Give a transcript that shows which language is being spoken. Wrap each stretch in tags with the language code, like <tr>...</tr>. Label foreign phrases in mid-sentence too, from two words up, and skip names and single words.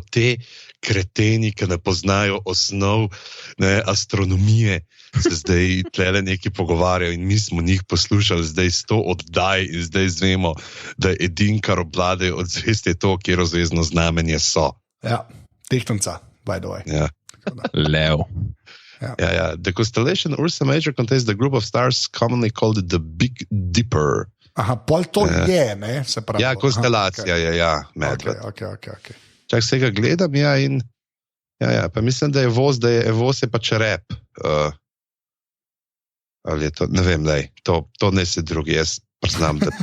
<sl>Te kreteni, ki ne poznajo osnov astronomije, se zdaj tlele neki pogovarjajo in mi smo njih poslušali zdaj 100 oddaj in zdaj zvemo, da je edin, kar obladejo od zvezd je to, kjer zvezdno znamenje so. Ja, tehtanca,</sl> <en>by the way.</en> <sl>Ja. Lev.</sl> <en>Yeah. The constellation Ursa Major contains the group of stars commonly called the Big Dipper.</en> <sl>Aha, pol to je, ne? Se pravi. Ja, konstelacija je, medved. Okay. Čak se ga gledam, in pa mislim, da je voz je pač rep. Ali je to, ne vem, to ne se drugi, jaz priznam, da</sl>